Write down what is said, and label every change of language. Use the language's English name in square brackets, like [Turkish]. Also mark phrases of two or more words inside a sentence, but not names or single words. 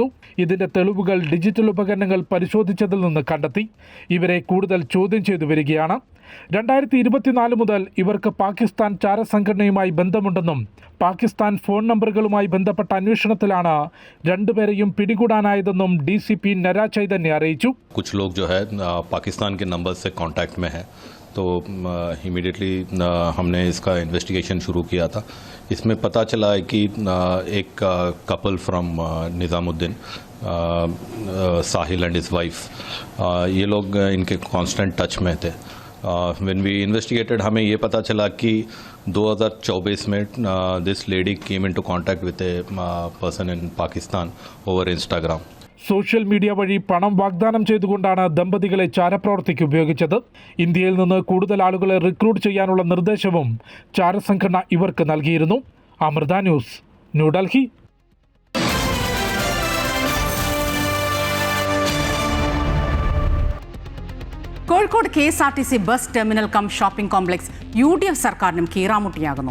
[Malayalam] ഇതിന്റെ തെളിവുകൾ ഡിജിറ്റൽ ഉപകരണങ്ങൾ പരിശോധിച്ചതിൽ നിന്ന് കണ്ടെത്തി. ഇവരെ കൂടുതൽ ചോദ്യം ചെയ്തു വരികയാണ്. 2024 മുതൽ ഇവർക്ക് പാകിസ്ഥാൻ ചാരസംഘടനയുമായി ബന്ധമുണ്ടെന്നും പാകിസ്ഥാൻ ഫോൺ നമ്പറുകളുമായി ബന്ധപ്പെട്ട അന്വേഷണത്തിലാണ് രണ്ടുപേരെയും പിടികൂടാനായതെന്നും DCP നര ചൈതന്യ അറിയിച്ചു. [Hindi] कुछ लोग जो है पाकिस्तान के नंबर से कांटेक्ट में है, तो इमीडिएटली हमने इसका इन्वेस्टिगेशन शुरू किया था. इसमें पता चला है कि एक [English] couple from Nizamuddin, Sahil and his wife, [Hindi] ये लोग इनके [English] constant touch [Hindi] में थे. [English] When we investigated [Hindi] हमें ये पता चला कि 2024 में [English] this lady came into contact with a person in Pakistan over Instagram. social media [Malayalam] വഴി പണം വാഗ്ദാനം ചെയ്തുകൊണ്ടാണ് ദമ്പതികളെ ചാരപ്രവർത്തിക്ക് ഉപയോഗിച്ചത്. ഇന്ത്യയിൽ നിന്ന് കൂടുതൽ ആളുകളെ റിക്രൂട്ട് ചെയ്യാനുള്ള നിർദ്ദേശവും ചാരസംഘടന ഇവർക്ക് നൽകിയിരുന്നു. അമൃത ന്യൂസ്, ന്യൂഡൽഹി. കോഴിക്കോട് KSRTC [English] bus terminal cum shopping complex [Malayalam] UDF സർക്കാരിനും കീറാമുട്ടിയാകുന്നു.